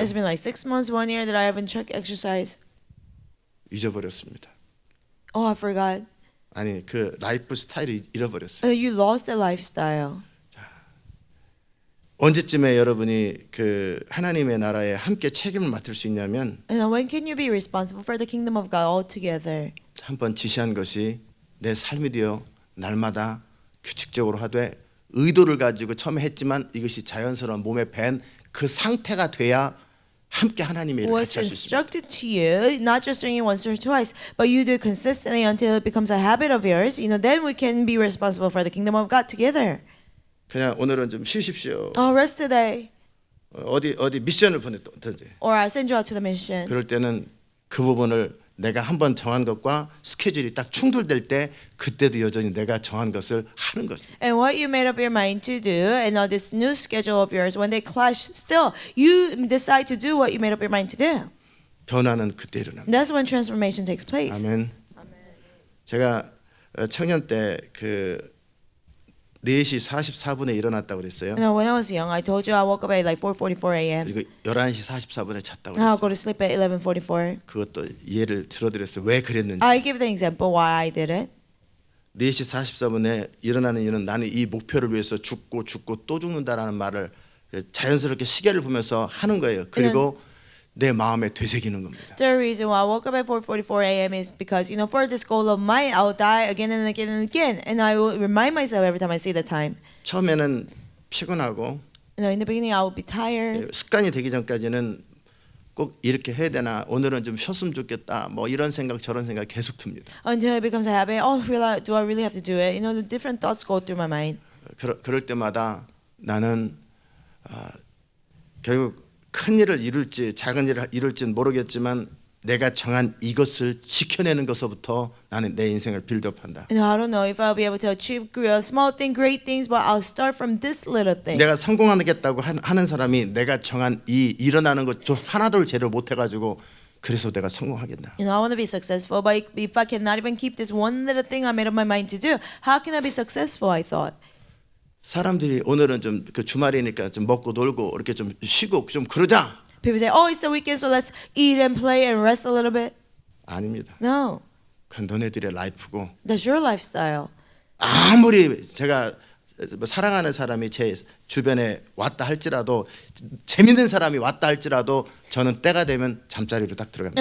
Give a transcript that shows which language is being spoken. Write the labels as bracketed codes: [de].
[en] It's been like 6 months, 1 year that I haven't checked exercise. [ko] 잊어버렸습니다. [en] Oh, I forgot. [ko] 아니 그 라이프 스타일을 잃어버렸어요. [en] You lost the lifestyle. [ko] 언제쯤에 여러분이 그 하나님의 나라에 함께 책임을 맡을 수 있냐면 [en] And when can you be responsible for the kingdom of God altogether? [ko] 한번 지시한 것이 내 삶이 되어 날마다 규칙적으로 하되 의도를 가지고 처음에 했지만 이것이 자연스러운 몸에 밴 그 상태가 돼야 함께 하나님의 일을 [en] Was [ko] 같이 할 수 있습니다. [en] instructed to you, not just doing it once or twice, but you do it consistently until it becomes a habit of yours. You know, then we can be responsible for the kingdom of God together. [ko] 그냥 오늘은 좀 쉬십시오. [en] Oh, rest today, [ko] 어디 미션을 보냈든지 [en] or I send you out to the mission. [ko] 그럴 때는 그 부분을 내가 한번 정한 것과 스케줄이 딱 충돌될 때 그때도 여전히 내가 정한 것을 하는 것입니다. [en] And what you made up your mind to do, and now this new schedule of yours, when they clash, still you decide to do what you made up your mind to do. [ko] 변화는 그때 일어납니다. [en] That's when transformation takes place. [ko] 아멘. 제가 청년 때 그 4시 44분에 일어났다고 그랬어요. [en] You know, when I was young, I told you I woke up at like 4:44 a.m. [ko] 그리고 11시 44분에 잤다고 [en] And I'll go [ko] 그랬어요. [en] to sleep at 11:44. [ko] 그것도 예를 들어드렸어요. 왜 그랬는지. [en] I give the example why I did it. [ko] 4시 44분에 일어나는 이유는 나는 이 목표를 위해서 죽고 또 죽는다라는 말을 자연스럽게 시계를 보면서 하는 거예요. 그리고 내 마음에 되새기는 겁니다. [en] The reason why I woke up at 4:44 a.m. is because, you know, for this goal of mine, I'll die again and again and again, and I will remind myself every time I see the time. [ko] 처음에는 피곤하고 [en] You know, in the beginning, I would be tired. [ko] 습관이 되기 전까지는 꼭 이렇게 해야 되나 오늘은 좀 쉬었으면 좋겠다 뭐 이런 생각 저런 생각 계속 듭니다. [en] Until it becomes a habit. Oh, do I really have to do it? You know, the different thoughts go through my mind. [ko] 그럴 때마다 나는 결국 큰 일을 이룰지 작은 일을 이룰지는 모르겠지만 내가 정한 이것을 지켜내는 것부터 나는 내 인생을 빌드업한다. [en] You know, I don't know if I'll be able to achieve small thing, great things, but I'll start from this little thing. [ko] 내가 성공하겠다고 하는 사람이 내가 정한 이 일어나는 것 좀 하나도 제대로 못 해가지고 그래서 내가 성공하겠나? [en] You know, I want to be successful, but if I cannot even keep this one little thing I made up my mind to do, how can I be successful? I thought. [ko] 사람들이 오늘은 좀 그 주말이니까 좀 먹고 놀고 이렇게 좀 쉬고 좀 그러자. [en] People say, "Oh, it's the weekend, so let's eat and play and rest a little bit." [ko] 아닙니다. [en] No, [ko] 그건 너네들의 라이프고 [en] that's your lifestyle. [ko] 아무리 제가 뭐 사랑하는 사람이 제 주변에 왔다 할지라도 재밌는 사람이 왔다 할지라도 저는 때가 되면 잠자리로 딱 들어갑니다.